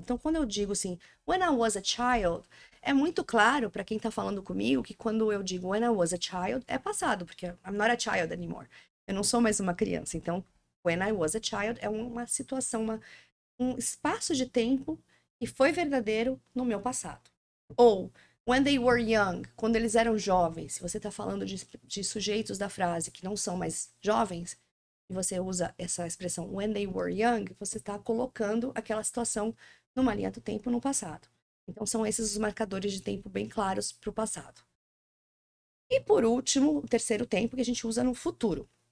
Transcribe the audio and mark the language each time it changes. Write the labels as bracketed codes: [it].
[pt] Então, quando eu digo assim, [en] when I was a child, [pt] é muito claro para quem está falando comigo que quando eu digo when I was a child, é passado, porque [en] I'm not a child anymore. [pt] Eu não sou mais uma criança. Então, [en] when I was a child [pt] é uma situação, um espaço de tempo que foi verdadeiro no meu passado. Ou [en] when they were young, [pt] quando eles eram jovens. Se você está falando de sujeitos da frase que não são mais jovens, e você usa essa expressão [en] when they were young, [pt] você está colocando aquela situação numa linha do tempo no passado. Então, são esses os marcadores de tempo bem claros para o passado. E, por último, o terceiro tempo que a gente usa no futuro.